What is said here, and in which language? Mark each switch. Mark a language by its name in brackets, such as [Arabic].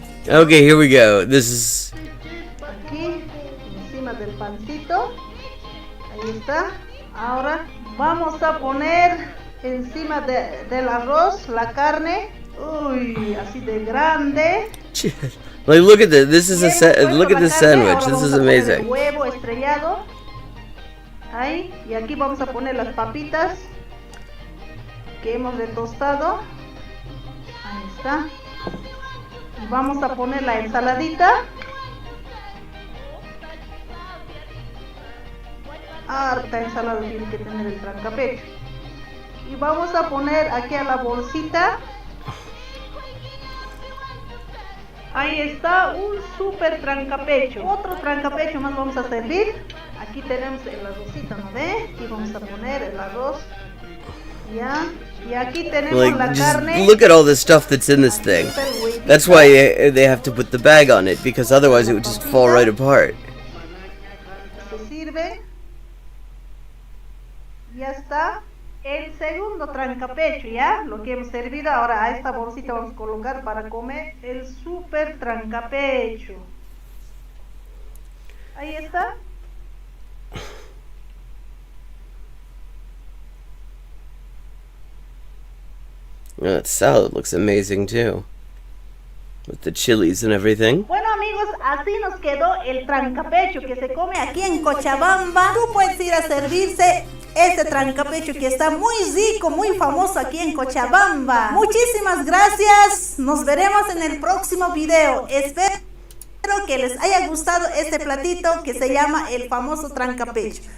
[English] Okay, here we go. This is... [Spanish] Aquí, encima del pancito. Ahí está. Ahora vamos a poner encima del arroz la carne. Uy, así de grande. [English] Like, look at this. This is look at this sandwich. This is amazing. [Spanish] Huevo estrellado. Ahí, y aquí vamos a poner las papitas que hemos retostado. Ahí está. Y vamos a poner la ensaladita. Harta ensalada tiene que tener el trancapecho. Y vamos a poner aquí a la bolsita. Ahí está un super trancapecho. Otro trancapecho más vamos a servir. Aquí tenemos el arrocito, ¿no ve? Aquí vamos a poner el arroz. Ya. Y aquí tenemos [English] Like, [Spanish] la [English] just [Spanish] carne. [English] look at all the stuff that's in this thing. That's why they have to put the bag on it, because otherwise it would just fall right apart. [Spanish] Se sirve. Ya está. El segundo trancapecho, ¿ya? Lo que hemos servido. Ahora a esta bolsita vamos a colocar para comer el super trancapecho. Ahí está. [English] That salad looks amazing too. With the chilies and everything. [Spanish] Bueno amigos, así nos quedó el trancapecho que se come aquí en Cochabamba. Tú puedes ir a servirse este trancapecho que está muy rico, muy famoso aquí en Cochabamba. Muchísimas gracias. Nos veremos en el próximo video. Espero que les haya gustado este platito que se llama el famoso trancapecho.